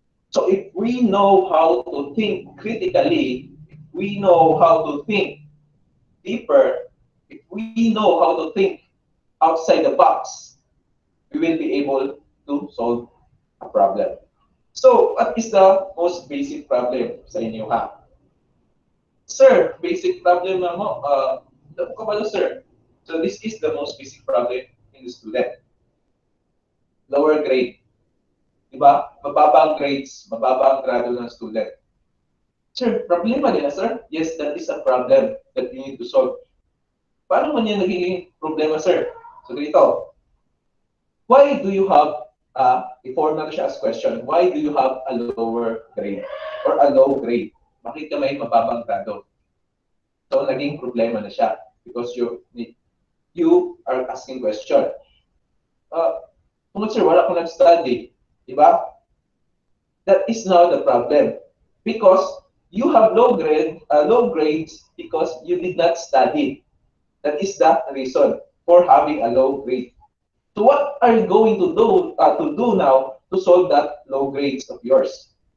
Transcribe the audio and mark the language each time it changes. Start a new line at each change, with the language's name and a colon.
English: So if we know how to think critically, if we know how to think deeper, if we know how to think outside the box, we will be able to solve a problem. So what is the most basic problem
Filipino: sa inyo ha?
Cebuano: Sir, basic problem na mo, kabalo sir.
English: So this is the most basic problem in the student. Lower grade. Diba?
Filipino: Mababa ang grades, mababa ang grado ng student. Sir, problema nila, sir?
English: Yes, that is a problem that you need to solve.
Filipino: Paano man yan nagiging problema, sir?
English: So, dito, why do you have, before na siya as question, why do you have a lower grade or a low grade?
Filipino: Bakit ka may mababang grado? So, naging problema na siya
English: because you are asking question.
Filipino: Kung sir, wala akong nag-study, di ba?
English: That is now the problem because you have low grades because you did not study. That is the reason for having a low grade. So what are you going to do now to solve that low grades of yours?